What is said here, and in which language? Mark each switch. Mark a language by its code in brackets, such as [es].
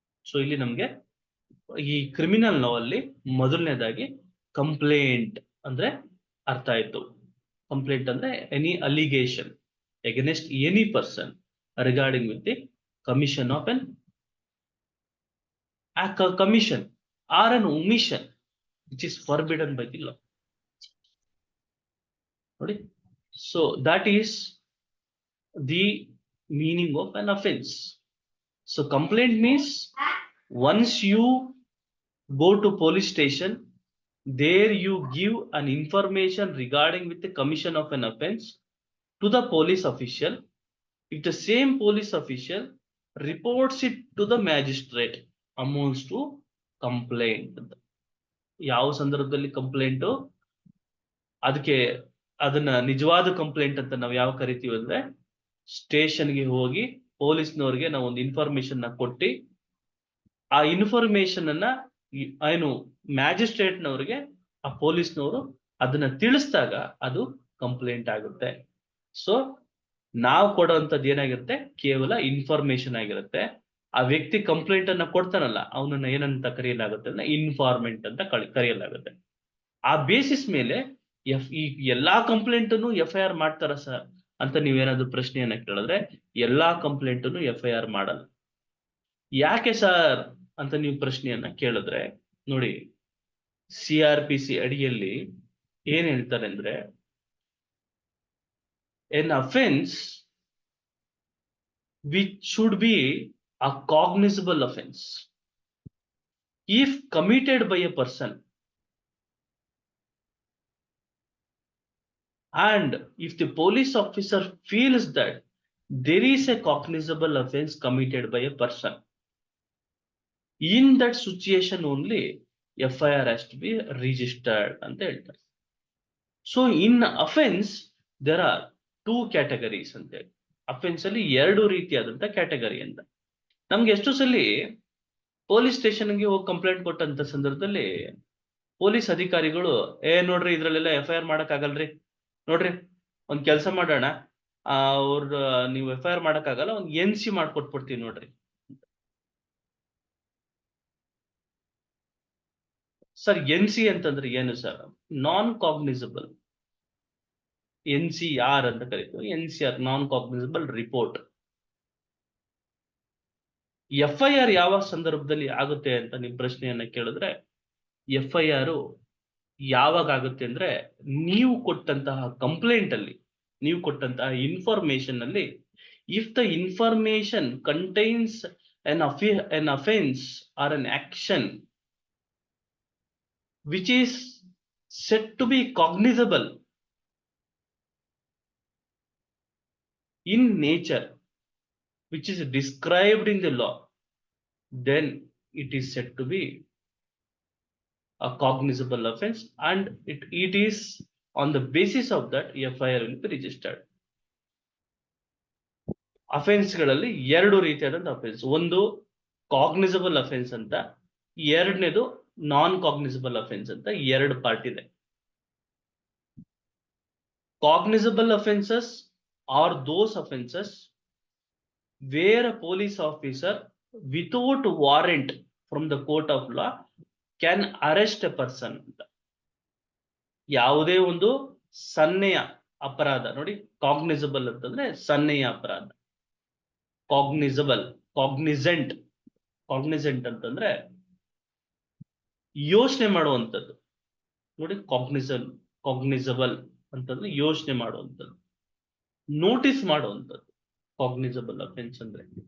[kn] So ಇಲ್ಲಿ ನಮ್ಗೆ ಈ ಕ್ರಿಮಿನಲ್ ಲಾ ಅಲ್ಲಿ ಮೊದಲನೇದಾಗಿ ಕಂಪ್ಲೇಂಟ್ ಅಂದ್ರೆ ಅರ್ಥ ಆಯ್ತು. ಕಂಪ್ಲೇಂಟ್ ಅಂದ್ರೆ [en] Any allegation against any person regarding with the commission of an commission or an omission which is forbidden by the law. Okay? So that is the meaning of an offense. So complaint means once you go to police station, there you give an information regarding with the commission of an offense to the police official. If the same police official reports it to the magistrate, amounts to complaint. [kn] ಯಾವ ಸಂದರ್ಭದಲ್ಲಿ complaint, ಅದಕ್ಕೆ ಅದನ್ನ ನಿಜವಾದ complaint ಅಂತ ನಾವು ಯಾವ ಕರಿತೀವಿ ಅಂದ್ರೆ, ಸ್ಟೇಷನ್ಗೆ ಹೋಗಿ ಪೊಲೀಸ್ನವ್ರಿಗೆ ನಾವು ಒಂದು ಇನ್ಫಾರ್ಮೇಶನ್ ಕೊಟ್ಟು ಆ ಇನ್ಫಾರ್ಮೇಶನ್ ಅನ್ನ ಏನು ಮ್ಯಾಜಿಸ್ಟ್ರೇಟ್ನವ್ರಿಗೆ ಆ ಪೊಲೀಸ್ನವರು ಅದನ್ನ ತಿಳಿಸಿದಾಗ ಅದು ಕಂಪ್ಲೇಂಟ್ ಆಗುತ್ತೆ. ಸೊ ನಾವು ಕೊಡುವಂಥದ್ದು ಏನಾಗಿರುತ್ತೆ, ಕೇವಲ ಇನ್ಫಾರ್ಮೇಶನ್ ಆಗಿರುತ್ತೆ. ಆ ವ್ಯಕ್ತಿ ಕಂಪ್ಲೇಂಟ್ ಅನ್ನ ಕೊಡ್ತಾನಲ್ಲ, ಅವನನ್ನ ಏನಂತ ಕರೆಯಲಾಗುತ್ತೆ ಅಂದ್ರೆ ಇನ್ಫಾರ್ಮೆಂಟ್ ಅಂತ ಕರೆಯಲಾಗುತ್ತೆ. ಆ ಬೇಸಿಸ್ ಮೇಲೆ ಈ ಎಲ್ಲಾ ಕಂಪ್ಲೇಂಟ್ ಅನ್ನು FIR ಮಾಡ್ತಾರ ಸರ್ ಅಂತ ನೀವೇನಾದ್ರೂ ಪ್ರಶ್ನೆಯನ್ನ ಕೇಳಿದ್ರೆ, ಎಲ್ಲಾ ಕಂಪ್ಲೇಂಟ್ ಅನ್ನು FIR ಮಾಡಲ್ಲ. ಯಾಕೆ ಸರ್ ಅಂತ ನೀವು ಪ್ರಶ್ನೆಯನ್ನ ಕೇಳಿದ್ರೆ, ನೋಡಿ CRPC ಅಡಿಯಲ್ಲಿ ಏನ್ ಹೇಳ್ತಾರೆ ಅಂದ್ರೆ, [en] an offence which should be a cognizable offense if committed by a person and if the police officer feels that there is a cognizable offense committed by a person, in that situation only FIR has to be registered [kn] anta heltare. [en] So in offense there are two categories [kn] anta ಹೇಳಿ. Offence ಅಲ್ಲಿ ಎರಡು ರೀತಿಯಾದಂತ category ಅಂತ. ನಮ್ಗೆ ಎಷ್ಟು ಸಲ police ಸ್ಟೇಷನ್ಗೆ ಹೋಗಿ ಕಂಪ್ಲೇಂಟ್ ಕೊಟ್ಟಂತ ಸಂದರ್ಭದಲ್ಲಿ ಪೊಲೀಸ್ ಅಧಿಕಾರಿಗಳು ನೋಡ್ರಿ ಇದ್ರಲ್ಲೆಲ್ಲ FIR ಮಾಡಕ್ ಆಗಲ್ರಿ, ನೋಡ್ರಿ ಒಂದ್ ಕೆಲಸ ಮಾಡೋಣ, ಅವ್ರ ನೀವು FIR ಮಾಡಕ್ ಆಗಲ್ಲ, ಒಂದ್ NC ಮಾಡ್ಕೊಟ್ಬಿಡ್ತೀವಿ ನೋಡ್ರಿ. ಸರ್ NC ಅಂತಂದ್ರೆ ಏನು ಸರ್? ನಾನ್ ಕಾಗ್ನಿಸಬಲ್, NCR ಅಂತ ಕರೀತೀವಿ. [en] NCR non cognizable report. [kn] FIR ಯಾವ ಸಂದರ್ಭದಲ್ಲಿ ಆಗುತ್ತೆ ಅಂತ ನೀವು ಪ್ರಶ್ನೆಯನ್ನ ಕೇಳಿದ್ರೆ, FIR ಯಾವಾಗ ಆಗುತ್ತೆ ಅಂದ್ರೆ, ನೀವು ಕೊಟ್ಟಂತಹ ಕಂಪ್ಲೇಂಟ್ ಅಲ್ಲಿ, ನೀವು ಕೊಟ್ಟಂತಹ ಇನ್ಫಾರ್ಮೇಶನ್ ಅಲ್ಲಿ, [en] If the information contains an offense or an action which is said to be cognizable in nature, which is described in the law, then it is said to be a cognizable offense, and it is on the basis of that FIR will be registered. [kn] Offence ಗಳಲ್ಲಿ ಎರಡು ರೀತಿಯಾದಂತ offence, ಒಂದು cognisable offence ಅಂತ, ಎರಡನೇದು ನಾನ್ cognisable offence ಅಂತ ಎರಡು part ಇದೆ. [en] Cognizable offences are those offenses where a police officer without warrant from the court of law can arrest a person. [kn] ಯಾವುದೇ ಒಂದು ಸನ್ನೆಯ ಅಪರಾಧ, ನೋಡಿ ಕಾಗ್ನಿಸಬಲ್ ಅಂತಂದ್ರೆ ಸನ್ನೆಯ ಅಪರಾಧ, ಕಾಗ್ನಿಸಬಲ್, ಕಾಗ್ನಿಸೆಂಟ್ ಅಂತಂದ್ರೆ ಯೋಚನೆ ಮಾಡುವಂಥದ್ದು, ನೋಡಿ ಕಾಗ್ನಿಸಬಲ್ ಅಂತಂದ್ರೆ ಯೋಚನೆ ಮಾಡುವಂಥದ್ದು, ನೋಟಿಸ್ ಮಾಡುವಂಥದ್ದು ಕಾಗ್ನಿಸಬಲ್ ಅಫೆನ್ಸ್ ಅಂದ್ರೆ.